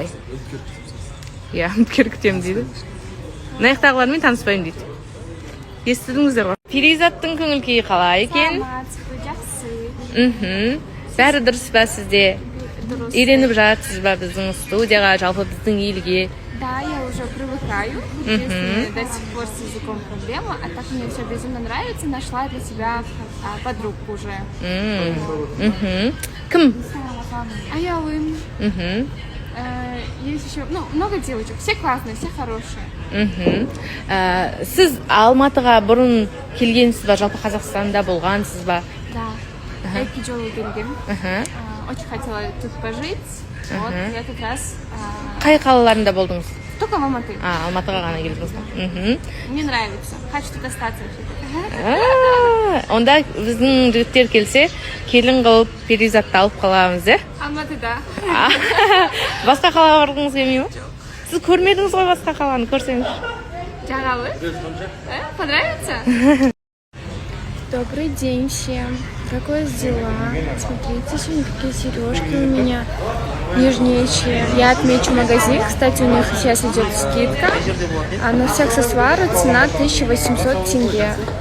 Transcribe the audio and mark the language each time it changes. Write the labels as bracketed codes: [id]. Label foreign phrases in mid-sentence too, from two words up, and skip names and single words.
[kk] Иә, үміткер күтемін дейді. Наяқтағылармен таныспаймын дейді. Естідіңіздер ғой. Перизаттың көңіл күйі қалай екен? Бәрі дұрыс па сізде? Үйреніп жатсыз ба біздің студияға, жалпы біздің елге? [ru] Да, я уже привыкаю. Единственное, до сих пор с языком проблема, а так мне все безумно нравится. Нашла для себя подругку уже. [kk] Кім? [ru] Аялым. Есть еще, много девочек. Все классные, все хорошие. [kk] Сіз Алматыға бұрын келгенсіз ба, жалпы Қазақстанда болғансыз ба? [ru] Да. Я к Киджолу келгем. Очень хотела тут пожить. Вот, я как раз... [kk] Қай қалаларында болдыңыз? [ru] Только в Алматы. [kk] Алматыға ғана келдіңіз. [ru] Мне нравится. Хочу тут остаться. [kk] Онда біздің жігіттер келсе, келін қылып Перизатты алып қаламыз, е? Алматыда. Басқа қалаға барғыңыз келмей ме? Сіз көрмедіңіз ғой басқа қаланы, көрсеңіз. Жағалы. [ru] Понравится? Добрый день всем. Как у вас дела? Смотрите, сегодня какие сережки у меня нежнейшие. Я отмечу магазин. Кстати, у них сейчас идет скидка. А на все аксессуары цена 1800 тенге.